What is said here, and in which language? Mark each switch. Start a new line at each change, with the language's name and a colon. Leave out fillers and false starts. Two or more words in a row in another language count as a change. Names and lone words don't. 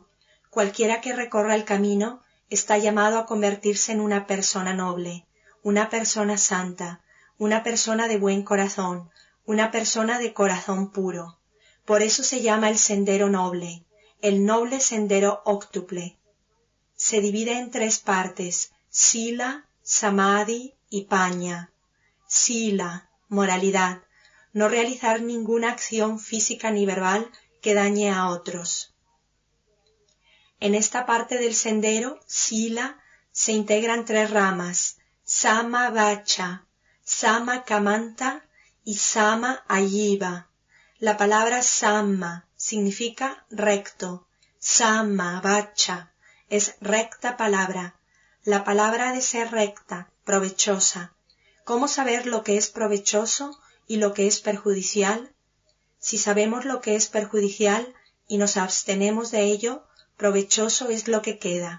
Spanish: Cualquiera que recorra el camino está llamado a convertirse en una persona noble, una persona santa, una persona de buen corazón, una persona de corazón puro. Por eso se llama el sendero noble, el noble sendero óctuple. Se divide en 3 partes, sila, samadhi y pañña. Sila, moralidad, no realizar ninguna acción física ni verbal que dañe a otros. En esta parte del sendero, sila, se integran 3 ramas,
Pali: sama vacha, sama kamanta y sama ayiva.
Spanish: La palabra samma significa recto.
Pali: Sama, vacha,
Spanish: es recta palabra. La palabra ha de ser recta, provechosa. ¿Cómo saber lo que es provechoso y lo que es perjudicial? Si sabemos lo que es perjudicial y nos abstenemos de ello, provechoso es lo que queda.